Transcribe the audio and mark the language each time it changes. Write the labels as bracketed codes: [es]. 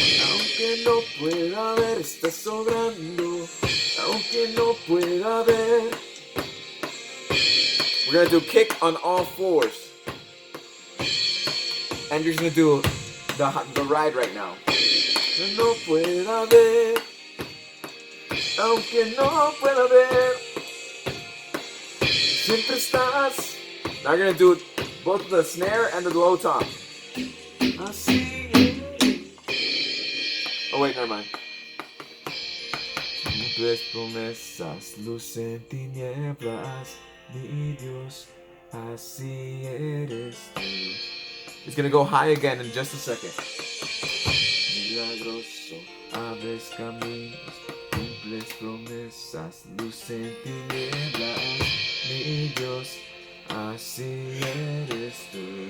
[es] Aunque no pueda ver, está sobrando. Aunque no pueda ver. [en] We're gonna do kick on all fours. And you're just gonna do the ride right now. [es] Aunque no pueda ver. Aunque no pueda ver. Siempre estás. [en] Now you're gonna do both the snare and the low tom. [es] Así. [en] Oh wait, never mind. [es] Simples promesas, luz en tinieblas, mi Dios, así eres tú. [en] It's gonna go high again in just a second. [es] Milagroso, abres caminos, cumples promesas, luz en tinieblas, mi Dios, así eres tú.